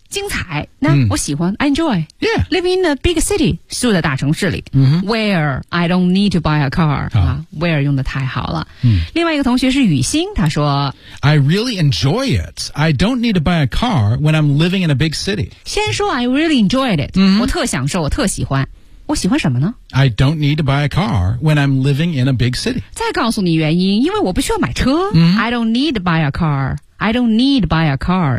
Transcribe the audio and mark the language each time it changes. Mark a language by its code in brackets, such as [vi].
[zh] 精彩，那我喜欢、mm. [en] I enjoy. Yeah. Living in a big city, [zh] 住在大城市里、 [en] mm-hmm. Where I don't need to buy a car、 oh. 啊、 [zh] Where 用得太好了、mm. 另外一个同学是雨欣他说 [en] I really enjoy it. I don't need to buy a car when I'm living in a big city. 先说 I really enjoyed it、 mm-hmm. [zh] 我特享受，我特喜欢我喜欢什么呢 [en] I don't need to buy a car when I'm living in a big city. [zh] 再告诉你原因因为我不需要买车、 [en] mm-hmm. I don't need to buy a carI don't need buy a car.